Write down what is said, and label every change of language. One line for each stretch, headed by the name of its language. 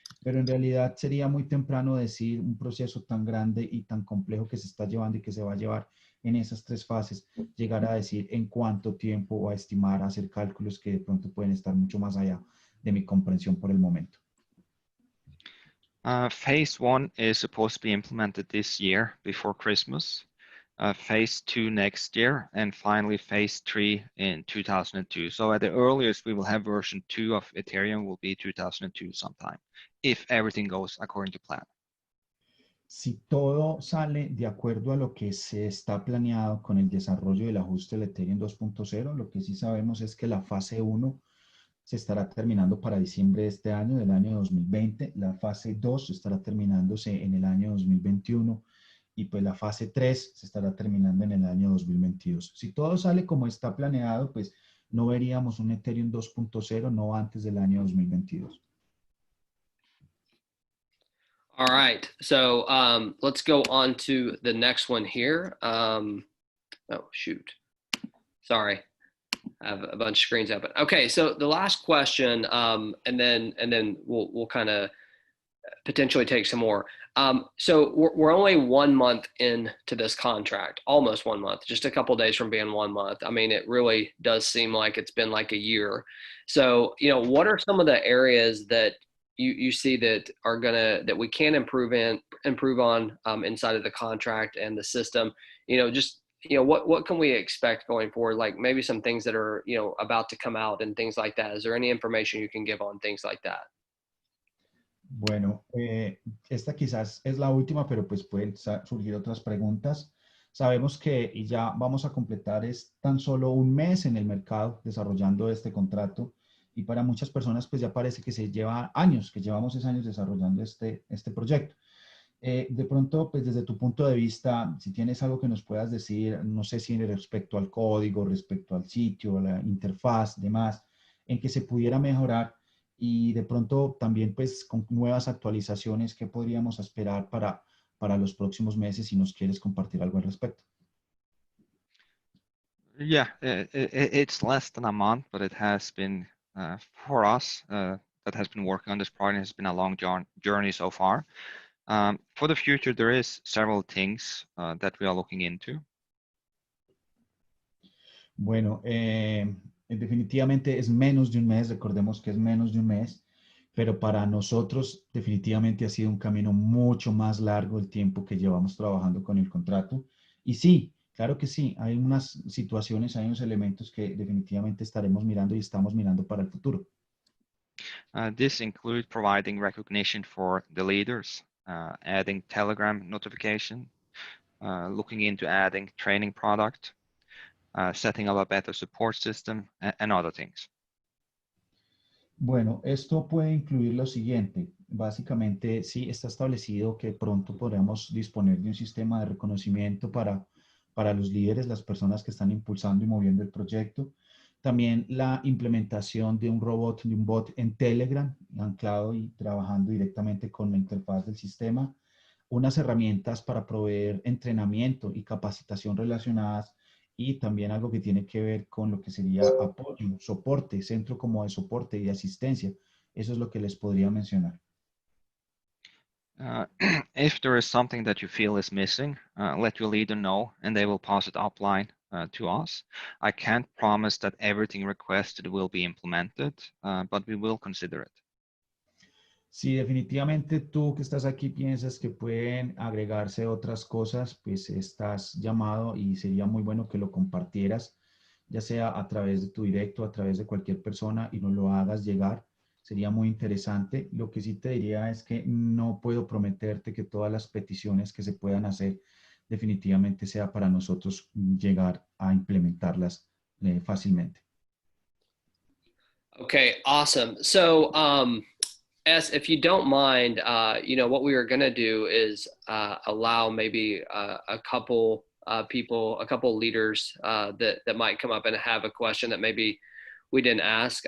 Spanish: Pero en realidad sería muy temprano decir un proceso tan grande y tan complejo que se está llevando y que se va a llevar en esas 3 fases, llegar a decir en cuánto tiempo o a estimar, hacer cálculos que de pronto pueden estar mucho más allá de mi comprensión por el momento.
English: Phase 1 is supposed to be implemented this year before Christmas. Phase 2 next year, and finally phase 3 in 2002. So at the earliest we will have version 2 of Ethereum will be 2002 sometime, if everything goes according to plan.
Spanish: Si todo sale de acuerdo a lo que se está planeado con el desarrollo del ajuste del Ethereum 2.0, lo que sí sabemos es que la fase 1 se estará terminando para diciembre de este año, del año 2020. La fase 2 estará terminándose en el año 2021 y pues la fase 3 se estará terminando en el año 2022. Si todo sale como está planeado, pues no veríamos un Ethereum 2.0 no antes del año 2022.
English: All right, so let's go on to the next one here. Oh, shoot. Sorry. I have a bunch of screens open. Okay, so the last question, and then we'll kind of potentially take some more. So we're only 1 month into this contract, almost 1 month, just a couple of days from being 1 month. I mean, it really does seem like it's been like a year. So, you know, what are some of the areas that you see that are that we can improve on inside of the contract and the system? You know, just, you know, what can we expect going forward? Like maybe some things that are, you know, about to come out and things like that. Is there any information you can give on things like that?
Spanish: Bueno, esta quizás es la última, pero pues pueden surgir otras preguntas. Sabemos que ya vamos a completar es tan solo un mes en el mercado desarrollando este contrato y para muchas personas pues ya parece que se lleva años, que llevamos 6 años desarrollando este proyecto. De pronto, pues desde tu punto de vista, si tienes algo que nos puedas decir, no sé si respecto al código, respecto al sitio, a la interfaz, demás, en que se pudiera mejorar y de pronto también pues con nuevas actualizaciones, ¿qué podríamos esperar para los próximos meses si nos quieres compartir algo al respecto?
English: Yeah, it's less than a month, but it has been for us that has been working on this project has been a long journey so far. For the future, there is several things that we are looking into.
Spanish: Bueno, definitivamente es menos de un mes, recordemos que es menos de un mes, pero para nosotros definitivamente ha sido un camino mucho más largo el tiempo que llevamos trabajando con el contrato. Y sí, claro que sí, hay unas situaciones, hay unos elementos que definitivamente estaremos mirando y estamos mirando para el futuro.
English: This includes providing recognition for the leaders, adding Telegram notification, looking into adding training product, setting up a better support system, and other things.
Spanish: Bueno, esto puede incluir lo siguiente. Básicamente, sí está establecido que pronto podremos disponer de un sistema de reconocimiento para los líderes, las personas que están impulsando y moviendo el proyecto. También la implementación de un robot, de un bot en Telegram, anclado y trabajando directamente con la interfaz del sistema. Unas herramientas para proveer entrenamiento y capacitación relacionadas y también algo que tiene que ver con lo que sería apoyo, soporte, centro como de soporte y de asistencia. Eso es lo que les podría mencionar.
English: If there is something that you feel is missing, let your leader know and they will pass it upline to us. I can't promise that everything requested will be implemented, but we will consider it.
Spanish: Si definitivamente tú que estás aquí piensas que pueden agregarse otras cosas, pues estás llamado y sería muy bueno que lo compartieras, ya sea a través de tu directo, a través de cualquier persona y nos lo hagas llegar. Sería muy interesante. Lo que sí te diría es que no puedo prometerte que todas las peticiones que se puedan hacer definitivamente sea para nosotros llegar a implementarlas fácilmente.
English: Okay, awesome. So, if you don't mind, you know, what we were going to do is allow maybe a couple people, a couple leaders that might come up and have a question that maybe we didn't ask.